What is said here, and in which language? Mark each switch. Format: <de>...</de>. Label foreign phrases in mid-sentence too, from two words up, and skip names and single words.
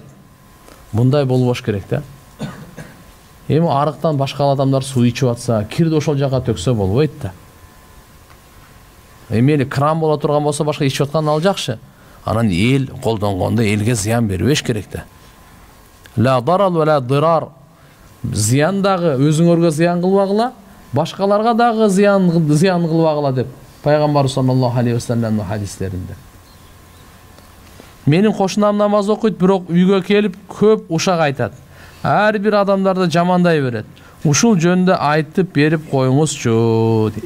<ky>Мындай болбош керек да. Эми арыктан башка адамдар суу ичип атса, кирди ошол жака төксө болбойт да. Эми кран боло турган болсо, башка ичип аткан ал жакшы. Анан эл колдонгондо элге зыян бербеш керек да.</ky> <ar>لا ضرر ولا ضرار.</ar> <ky>Зыян дагы өзүңөргө зыян кылбагыла, башкаларга дагы зыян кылбагыла деп Пайгамбар</ky> <ar>صلى الله عليه وسلم</ar> <ky>хадистеринде. Менин кошунам намаз окуйт, бирок үйгө келип көп ушак айтат. Ар бир адамдарды жамандай берет. Ушул жөндө айтып берип коюңузчу дейт.</ky>